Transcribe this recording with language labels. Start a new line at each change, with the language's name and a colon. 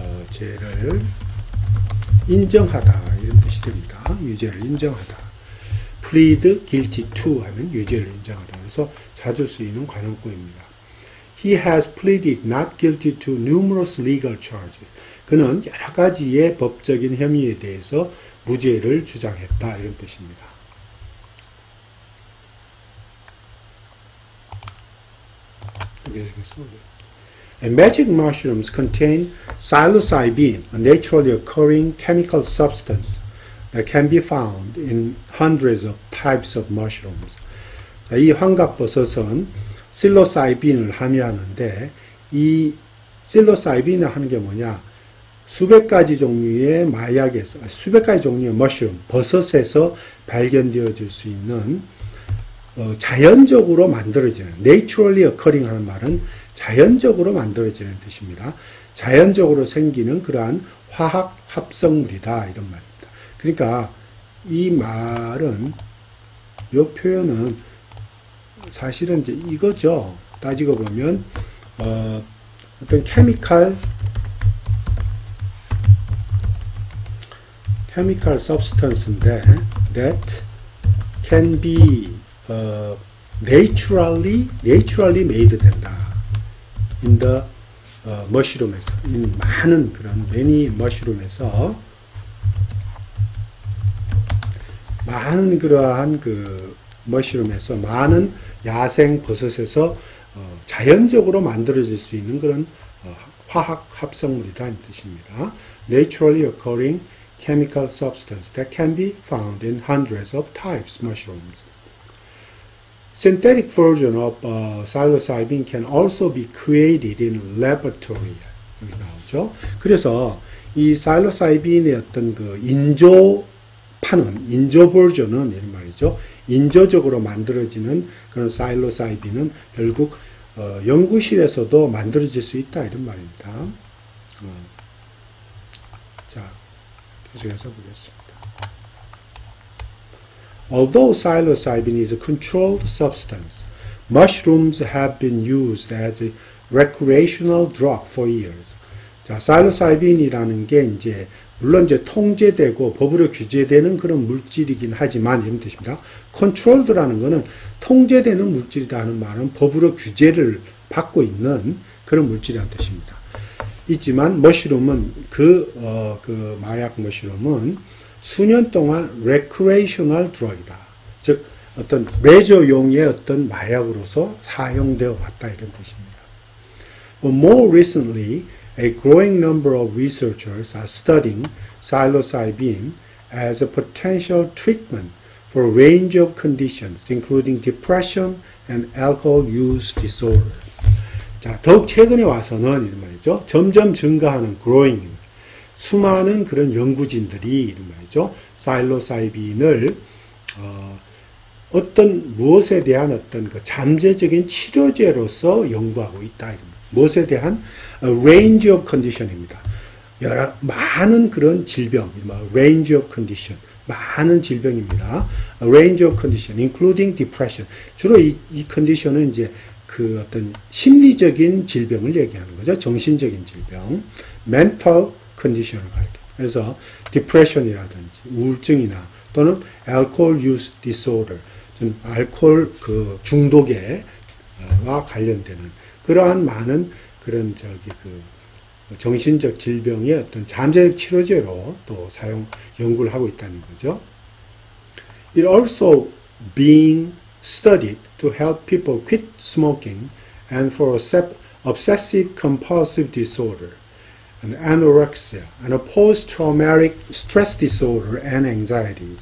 Korean: 죄를 인정하다 이런 뜻이 됩니다. 유죄를 인정하다.
English: plead guilty to
Korean: 하면 유죄를 인정하다. 그래서 자주 쓰이는 관용구입니다.
English: He has pleaded not guilty to numerous legal charges.
Korean: 그는 여러 가지의 법적인 혐의에 대해서 무죄를 주장했다 이런 뜻입니다.
English: And magic mushrooms contain psilocybin, a naturally occurring chemical substance that can be found in hundreds of types of mushrooms.
Korean: 이 환각버섯은 실로사이빈을 함유하는데 이 실로사이빈을 하는 게 뭐냐? 수백 가지 종류의 마약에서 수백 가지 종류의 머쉬룸, 버섯에서 발견되어질 수 있는 자연적으로 만들어지는 naturally occurring 하는 말은 자연적으로 만들어지는 뜻입니다. 자연적으로 생기는 그러한 화학 합성물이다 이런 말입니다. 그러니까 이 말은 이 표현은 사실은 이제 이거죠. 따지고 보면 어떤 chemical substance인데
English: that can be naturally made
Korean: 된다.
English: in the mushroom
Korean: 에서 많은 그런 many mushroom에서 많은 그러한 그 머쉬룸에서 많은 야생 버섯에서 자연적으로 만들어질 수 있는 그런 화학 합성물이다 이 뜻입니다.
English: Naturally occurring chemical substance that can be found in hundreds of types mushrooms. Synthetic version of psilocybin can also be created in laboratory.
Korean: 여기 나오죠. 그래서 이 psilocybin의 어떤 그 인조 버전은 이런 말이죠. 인조적으로 만들어지는 그런 psilocybin은 결국 연구실에서도 만들어질 수 있다 이런 말입니다. 자, 계속해서 보겠습니다.
English: Although psilocybin is a controlled substance, mushrooms have been used as a recreational drug for years.
Korean: 자, psilocybin이라는 게 이제 물론 이제 통제되고 법으로 규제되는 그런 물질이긴 하지만 이런 뜻입니다. controlled라는 거는 통제되는 물질이다 하는 말은 법으로 규제를 받고 있는 그런 물질이라는 뜻입니다. 있지만 머쉬룸은 그 마약 머쉬룸은 수년 동안 recreational drug이다. 즉 어떤 레저용의 어떤 마약으로서 사용되어 왔다 이런 뜻입니다.
English: But more recently, a growing number of researchers are studying psilocybin as a potential treatment for a range of conditions, including depression and alcohol use disorder.
Korean: 자, 더욱 최근에 와서는 이런 말이죠. 점점 증가하는 growing, 수많은 그런 연구진들이 이런 말이죠. psilocybin을 어떤 무엇에 대한 어떤 그 잠재적인 치료제로서 연구하고 있다. 이런 무엇에 대한 range of condition입니다. 많은 그런 질병, range of condition, 많은 질병입니다.
English: range of condition, including depression.
Korean: 주로 이 컨디션은 이제 그 어떤 심리적인 질병을 얘기하는 거죠. 정신적인 질병, mental condition을 가리킵니다. 그래서 depression이라든지 우울증이나 또는 alcohol use disorder, 좀 알코올 그 중독에와 관련되는 그러한 많은 그런 정신적 질병의 어떤 잠재적 치료제로 또 연구를 하고 있다는 거죠.
English: It also being studied to help people quit smoking and for obsessive compulsive disorder, and anorexia, and a post-traumatic stress disorder and anxiety.